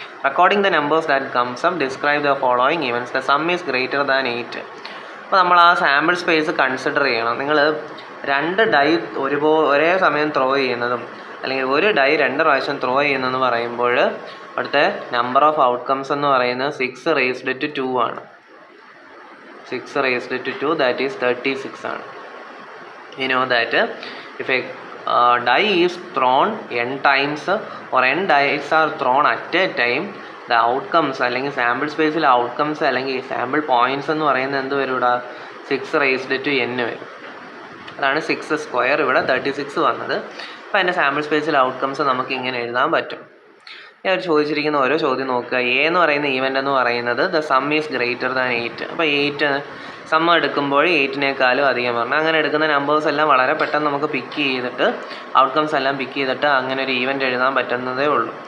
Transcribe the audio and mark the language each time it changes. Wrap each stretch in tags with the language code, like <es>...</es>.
<en>Recording the numbers that comes up, describe the following events. The sum is greater than 8.</en> <ml>അപ്പോൾ നമ്മൾ ആ sample space consider ചെയ്യണം. നിങ്ങൾ 2 dye ഒരേ സമയം ത്രോ ചെയ്യുന്നതും അല്ലെങ്കിൽ ഒരു ഡൈ 2 പ്രാവശ്യം ത്രോ ചെയ്യുന്നതെന്ന് പറയുമ്പോൾ അവിടുത്തെ നമ്പർ ഓഫ് ഔട്ട്കംസ് എന്ന് പറയുന്നത്</ml> <en>6 raised to 2</en> <ml>ആണ്.</ml> <en>6 raised to 2, that is 36 ആണ്. You know that if a die is thrown n times or n dice are thrown at a time, the outcomes</en> <ml>അല്ലെങ്കിൽ sample സ്പേസിൽ outcomes അല്ലെങ്കിൽ sample points എന്ന് പറയുന്നത് എന്ത് വരും? ഇവിടെ 6 raised to n വരും. അതാണ് 6² ഇവിടെ 36 വന്നത്. അപ്പോൾ അതിൻ്റെ സാമ്പിൾ സ്പേസിൽ ഔട്ട്കംസ് നമുക്ക് ഇങ്ങനെ എഴുതാൻ പറ്റും. ഞാൻ ചോദിച്ചിരിക്കുന്ന ഓരോ ചോദ്യം നോക്കുക. എ എന്ന് പറയുന്ന ഈവൻ്റ് എന്ന് പറയുന്നത്</ml> <en>The sum is greater than 8.</en> <ml>അപ്പോൾ 8 സം എടുക്കുമ്പോൾ 8നേക്കാളും അധികം പറഞ്ഞു. അങ്ങനെ എടുക്കുന്ന നമ്പേഴ്സ് എല്ലാം വളരെ പെട്ടെന്ന് നമുക്ക് പിക്ക് ചെയ്തിട്ട് ഔട്ട്കംസ് എല്ലാം പിക്ക് ചെയ്തിട്ട് അങ്ങനെ ഒരു ഈവൻ്റ് എഴുതാൻ പറ്റുന്നതേ ഉള്ളൂ.</ml>